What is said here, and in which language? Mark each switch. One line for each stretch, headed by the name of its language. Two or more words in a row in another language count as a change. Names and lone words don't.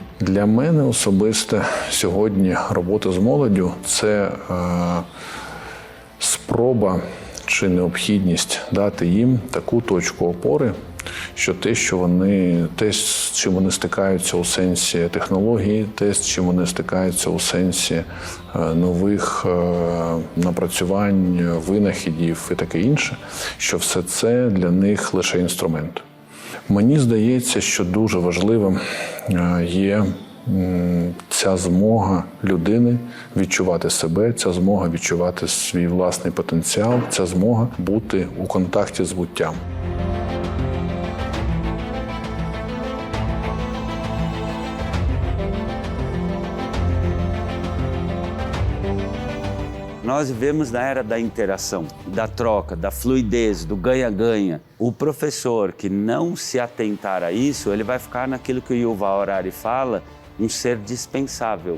Ukrainian: Для мене особисто сьогодні робота з молоддю – це спроба чи необхідність дати їм таку точку опори, що те, з чим вони стикаються у сенсі технології, те, з чим вони стикаються у сенсі нових напрацювань, винахідів і таке інше, що все це для них лише інструмент. Мені здається, що дуже важливим є ця змога людини відчувати себе, ця змога відчувати свій власний потенціал, ця змога бути у контакті з буттям.
Portuguese: Nós vivemos na era da interação, da troca, da fluidez, do ganha-ganha. O professor que não se atentar a isso, ele vai ficar naquilo que o Yuval Harari fala, um ser dispensável.